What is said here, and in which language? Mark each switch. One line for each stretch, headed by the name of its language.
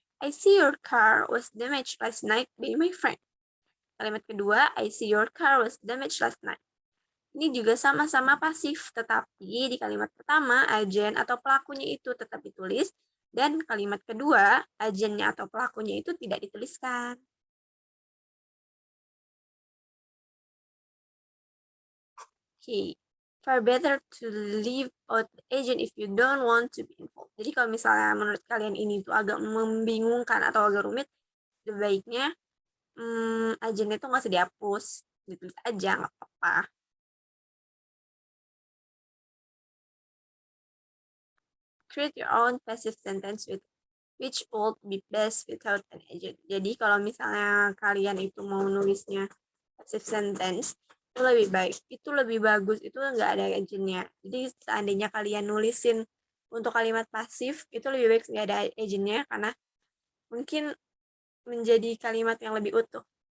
English: I see your car was damaged last night by my friend.
Indonesian: Kalimat kedua,
English: I see your car was damaged last night.
Indonesian: Ini juga sama-sama pasif, tetapi di kalimat pertama, agen atau pelakunya itu tetap ditulis, dan kalimat kedua, agennya atau pelakunya itu tidak dituliskan.
English: Okay. Far better to leave out the agent if you don't want to be involved.
Indonesian: Jadi kalau misalnya menurut kalian ini tuh agak membingungkan atau agak rumit, sebaiknya agennya tuh nggak usah dihapus, ditulis aja, nggak apa-apa.
English: Create your own passive sentence with which would be best without an agent.
Indonesian: Jadi kalau misalnya kalian itu mau nulisnya passive sentence, itu lebih baik, itu lebih bagus, itu nggak ada agentnya. Jadi seandainya kalian nulisin untuk kalimat pasif, itu lebih baik nggak ada agentnya, karena mungkin menjadi kalimat yang lebih utuh.